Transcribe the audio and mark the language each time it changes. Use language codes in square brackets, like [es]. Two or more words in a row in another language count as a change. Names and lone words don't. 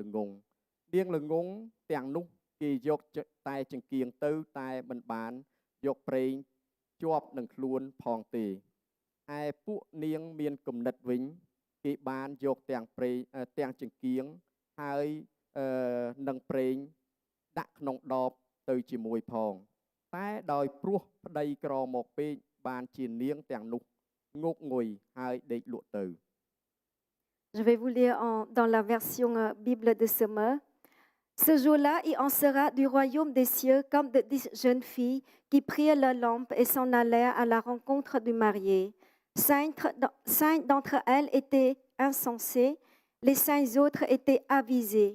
[km] ល្ងងនាងល្ងងទាំងនោះគេយកតែចង្គៀងទៅតែមិនបានយកប្រេងជាប់នឹងខ្លួនផងទេឯពួកនាងមានគំនិតវិញគេបានយកទាំងប្រេងទាំងចង្គៀងហើយនឹងប្រេងដាក់ក្នុងដបទៅជាមួយផងតែដោយព្រោះប្តីក្រមកពេកបានជានាងទាំងនោះងុកងុយហើយដេកលក់ទៅ [fr] Je vais vous lire dans la version Bible de Semeur. Ce jour-là, il en sera du royaume des cieux comme de 10 jeunes filles qui prirent leur lampe et s'en allèrent à la rencontre du marié. 5 d'entre elles étaient insensées, les 5 autres étaient avisées.